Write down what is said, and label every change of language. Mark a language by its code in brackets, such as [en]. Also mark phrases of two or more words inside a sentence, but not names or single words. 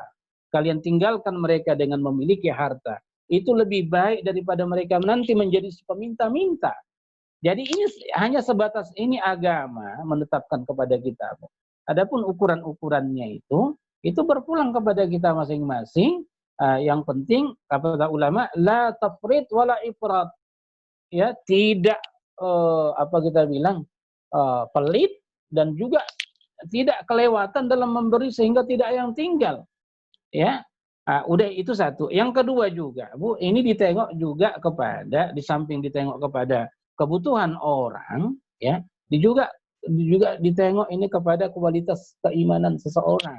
[id] Kalian tinggalkan mereka dengan memiliki harta. Itu lebih baik daripada mereka nanti menjadi peminta-minta. Jadi ini hanya sebatas ini agama menetapkan kepada kita. Adapun ukuran-ukurannya itu berpulang kepada kita masing-masing. Yang penting kata ulama, [ar] لا تفريط ولا إفراط. [id] Ya, tidak pelit dan juga tidak kelewatan dalam memberi sehingga tidak yang tinggal. Ya. Udah itu satu. Yang kedua juga, Bu, ini ditengok juga kepada, di samping ditengok kepada kebutuhan orang, ya, juga ditengok ini kepada kualitas keimanan seseorang.